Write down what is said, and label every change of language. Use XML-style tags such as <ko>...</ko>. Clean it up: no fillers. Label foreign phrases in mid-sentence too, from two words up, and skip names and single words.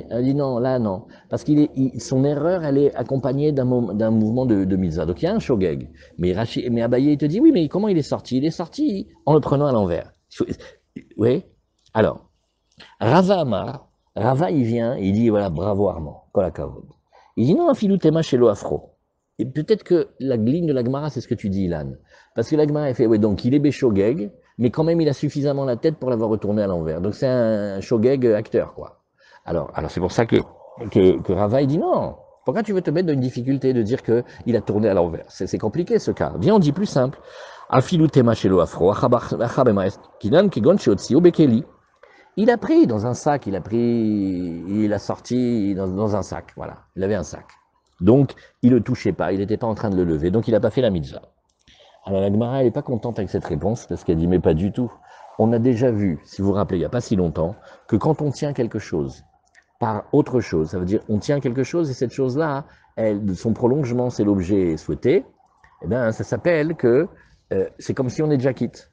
<fr>Elle dit non, là non, parce son erreur, elle est accompagnée d'un mouvement de mitzvah. Donc il y a un shogeg. Mais Abaye, il te dit oui, mais comment il est sorti? Il est sorti en le prenant à l'envers. Oui. Alors, Rava Amar, Rava il vient et il dit voilà bravo Armand,</fr> <he>כל הכבוד.</he> <fr>Il dit non,</fr> <arc>אפילו תימא שלא הפכו.</arc> <fr>Et peut-être que la ligne de la Gemara, c'est ce que tu dis, Ilan. Parce que la Gemara, elle fait, ouais, donc il est béchogeg, mais quand même, il a suffisamment la tête pour l'avoir retourné à l'envers. Donc c'est un shogeg acteur, quoi. Alors c'est pour ça que Rava, il dit non. Pourquoi tu veux te mettre dans une difficulté de dire qu'il a tourné à l'envers? C'est compliqué, ce cas. Viens, on dit plus simple.</fr> <arc>אפילו תימא שלא הפכו, כגון שהוציאו בכלי.</arc> <fr>Il a pris dans un sac, il a sorti dans un sac, voilà. Il avait un sac. Donc, il ne le touchait pas, il n'était pas en train de le lever, donc il n'a pas fait la mitzvah. Alors la Gemara, elle n'est pas contente avec cette réponse, parce qu'elle dit, mais pas du tout. On a déjà vu, si vous vous rappelez, il n'y a pas si longtemps, que quand on tient quelque chose par autre chose, ça veut dire on tient quelque chose et cette chose-là, son prolongement, c'est l'objet souhaité, eh bien, ça s'appelle que c'est comme si on est déjà quitte.</fr>